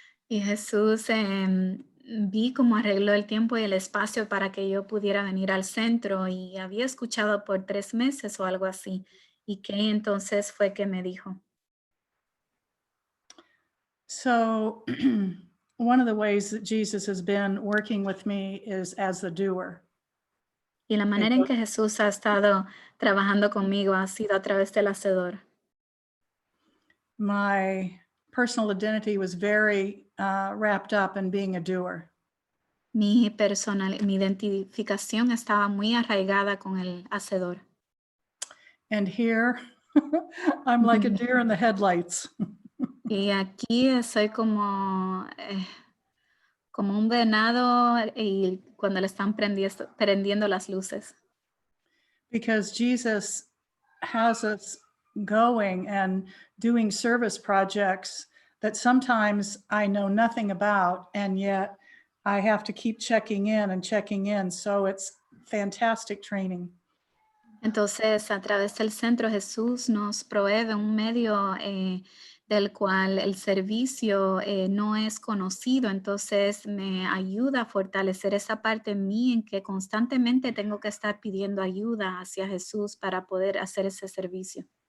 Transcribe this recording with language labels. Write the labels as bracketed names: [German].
[Spanish] y Jesús vi cómo arregló el tiempo y el espacio para que yo pudiera venir al centro y había escuchado por 3 meses o algo así. Y que entonces fue que me dijo. [English] So one of the ways that Jesus has been working with me is as the doer. [Spanish] Y la manera en que Jesús ha estado trabajando conmigo ha sido a través del hacedor. [English] My personal identity was very wrapped up in being a doer. [Spanish] Mi identificación estaba muy arraigada con el hacedor. [English] And here I'm like a deer in the headlights. [Spanish] Y aquí soy como un venado y cuando le están prendiendo las luces. [English] Because Jesus has us going and doing service projects that sometimes I know nothing about, and yet I have to keep checking in. So it's fantastic training. [Spanish] Entonces, a través del centro, Jesús nos provee un medio del cual el servicio no es conocido. Entonces, me ayuda a fortalecer esa parte en mí en que constantemente tengo que estar pidiendo ayuda hacia Jesús para poder hacer ese servicio.